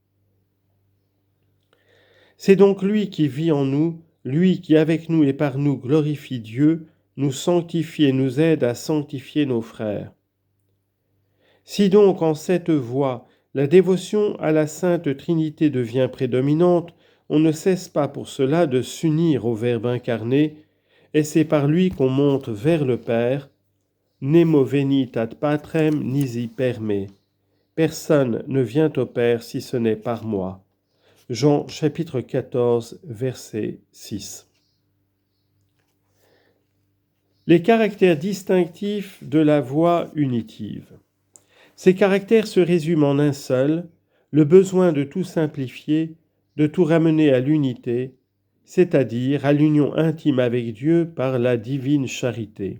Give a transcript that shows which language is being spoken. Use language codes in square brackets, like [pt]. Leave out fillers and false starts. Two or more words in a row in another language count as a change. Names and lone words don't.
[fr] C'est donc lui qui vit en nous, lui qui avec nous et par nous glorifie Dieu, nous sanctifie et nous aide à sanctifier nos frères. Si donc en cette voie, la dévotion à la Sainte Trinité devient prédominante, on ne cesse pas pour cela de s'unir au Verbe incarné, et c'est par lui qu'on monte vers le Père. [la] Nemo venit ad patrem nisi per me. [fr] Personne ne vient au Père si ce n'est par moi. Jean chapitre 14, verset 6. Les caractères distinctifs de la voie unitive. Ces caractères se résument en un seul, le besoin de tout simplifier, de tout ramener à l'unité, c'est-à-dire à l'union intime avec Dieu par la divine charité.